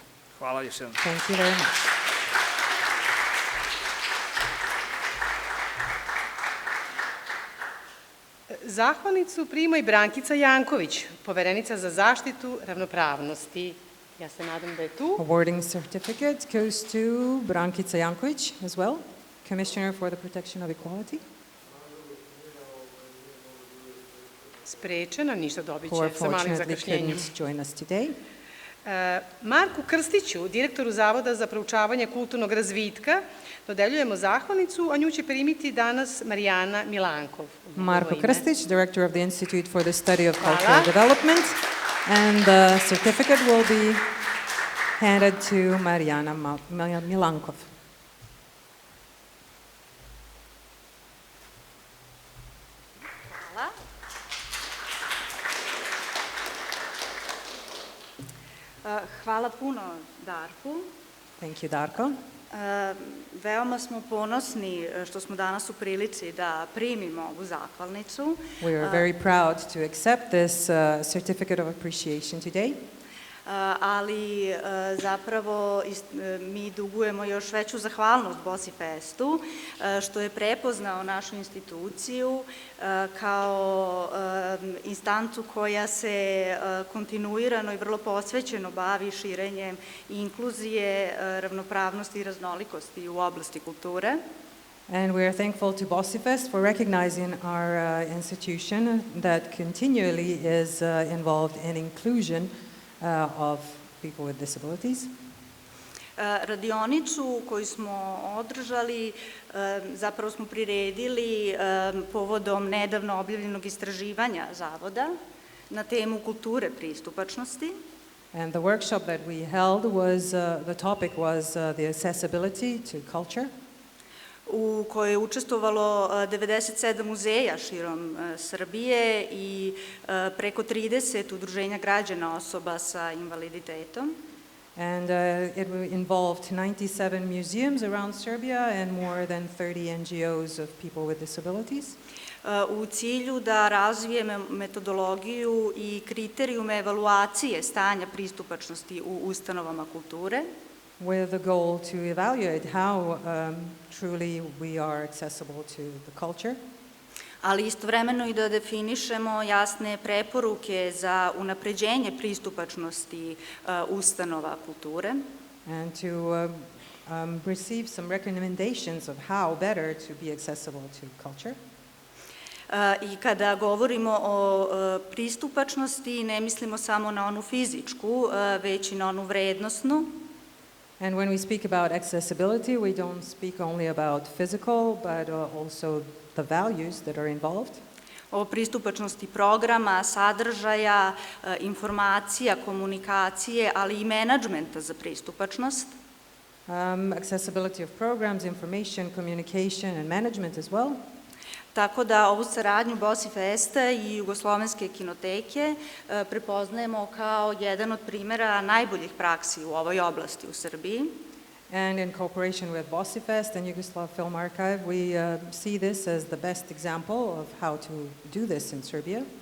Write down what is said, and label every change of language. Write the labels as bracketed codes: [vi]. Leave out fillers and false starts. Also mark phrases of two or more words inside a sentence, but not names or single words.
[sr] Hvala još jednom. [en] Thank you very much. [sr] Zahvalnicu prima i Brankica Janković, poverenica za zaštitu ravnopravnosti. Ja se nadam da je tu. [en] Awarding certificate goes to Brankica Janković as well, Commissioner for the Protection of Equality. [sr] Sprečena, ništa dobit [en] Who [sr] će sa malim [en] unfortunately [sr] zakašnjenjem. [en] couldn't join us today. [sr] Marku Krstiću, direktoru Zavoda za proučavanje kulturnog razvitka, dodeljujemo zahvalnicu, a nju će primiti danas Marijana Milankov. Marko Krstić, [en] Director of the Institute for the Study of Cultural Development, and the certificate will be handed to Marijana Milankov. [sr] Hvala. Hvala puno Darku. [en] Thank you, Darko. [sr] Veoma smo ponosni što smo danas u prilici da primimo ovu zahvalnicu. [en] We are very proud to accept this certificate of appreciation today. [sr] Ali zapravo mi dugujemo još veću zahvalnost BOSIFEST-u što je prepoznao našu instituciju kao instancu koja se kontinuirano i vrlo posvećeno bavi širenjem inkluzije, ravnopravnosti i raznolikosti u oblasti kulture. [en] And we are thankful to BOSIFEST for recognizing our institution that continually is involved in inclusion of people with disabilities. [sr] Radionicu koju smo održali zapravo smo priredili povodom nedavno objavljenog istraživanja Zavoda na temu kulture pristupačnosti. [en] And the workshop that we held was, the topic was the accessibility to culture. [sr] U kojoj je učestvovalo 97 muzeja širom Srbije i preko 30 udruženja građana osoba sa invaliditetom. [en] And it involved 97 museums around Serbia and more than 30 NGOs of people with disabilities. [sr] U cilju da razvijeme metodologiju i kriterijume evaluacije stanja pristupačnosti u ustanovama kulture, [en] with the goal to evaluate how truly we are accessible to the culture. [sr] Ali istovremeno i da definišemo jasne preporuke za unapređenje pristupačnosti ustanova kulture. [en] And to receive some recommendations of how better to be accessible to culture. [sr] I kada govorimo o pristupačnosti, ne mislimo samo na onu fizičku, već i na onu vrednosnu. [en] And when we speak about accessibility, we don't speak only about physical, but also the values that are involved. [sr] O pristupačnosti programa, sadržaja, informacija, komunikacije, ali i menadžmenta za pristupačnost. [en] Accessibility of programs, information, communication, and management as well. [sr] Tako da ovu saradnju BOSIFEST-a i Jugoslovenske kinoteke prepoznajemo kao jedan od primera najboljih praksi u ovoj oblasti u Srbiji. [en] And in cooperation with BOSIFEST and Yugoslav Film Archive, we see this as the best example of how to do this in Serbia.